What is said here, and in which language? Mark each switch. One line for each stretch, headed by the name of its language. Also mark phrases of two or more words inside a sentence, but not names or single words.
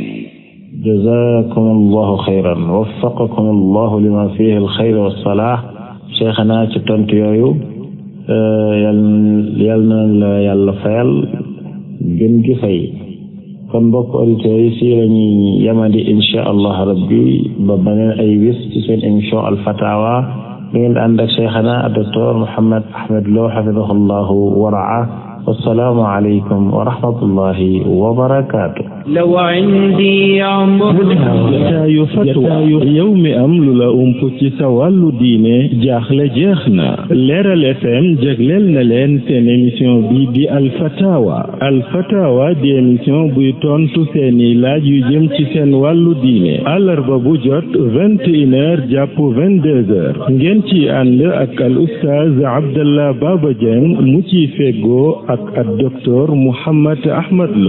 Arabic: جزاكم الله خيرا وفقكم الله لما فيه الخير والصلاح
Wolof: cheikhana ci tontu yooyu yal na la yàlla fayal gën gi fay kon mbokk auditeurs yi fii lañuy yamandi
Arabic: إن شاء الله
Wolof: rabbi ba beneen ay wis ci seen émission al fatawa bi ngeen ànd ak cheikhana docteur Mouhammad Ahmad Lo
Arabic: حفظه الله ورعا والسلام عليكم ورحمة الله وبركاته لو عندي عمر
Wolof: jataayu fatwa yow mi am lu la ump ci sa wàllu diine jaaxle jeex na Leeral FM jagleel na leen seen émission bi di alfatawa di émission buy tontu seeni laaj yu jëm ci seen wàllu diine àllarba bu jot 21h jàpp 22h ngeen ci ànd ak al oustaz Abdallah Baba Dieng mu ci feggoo ak docteur Mouhammad Ahmad Lo.